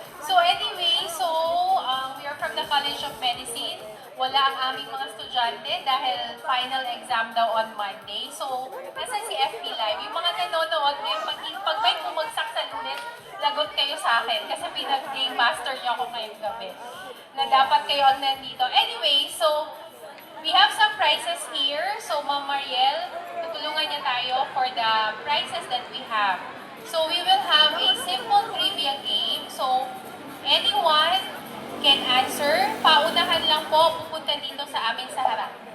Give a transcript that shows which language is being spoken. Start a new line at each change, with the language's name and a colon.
English: So anyway, we are from the College of Medicine.
Filipino: Wala ang aming mga estudyante dahil final exam daw on Monday. So, nasan si FB Live? Yung mga nanonood ngayon, pag may bumagsak sa Lunes, lagot kayo sa akin kasi pinag-game master niyo ako ngayong gabi. Na dapat kayo ang nandito.
English: Anyway, so, we have some prizes here.
Filipino: So, Ma'am Mariel, tutulungan niya tayo for the prizes that we have.
English: So, we will have a simple trivia game. So, anyone can answer.
Filipino: Paunahan lang po, pupunta dito sa amin sa harap.